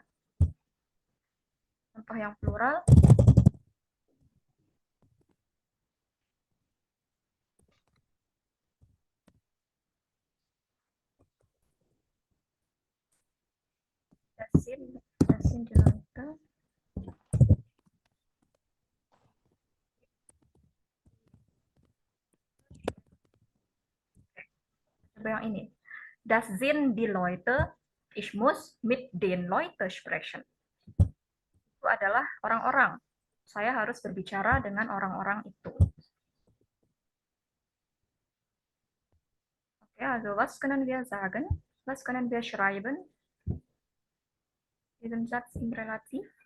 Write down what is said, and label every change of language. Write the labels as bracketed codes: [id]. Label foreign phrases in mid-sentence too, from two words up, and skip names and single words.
[id] Contoh yang plural. [de] Das sind die Leute. [id] Coba yang ini. [de] Das sind die Leute. Ich muss mit den Leuten sprechen. [id] Itu adalah orang-orang. Saya harus berbicara dengan orang-orang itu. Oke, [de] also was können wir sagen? Was können wir schreiben? Diesen Satz im Relativ.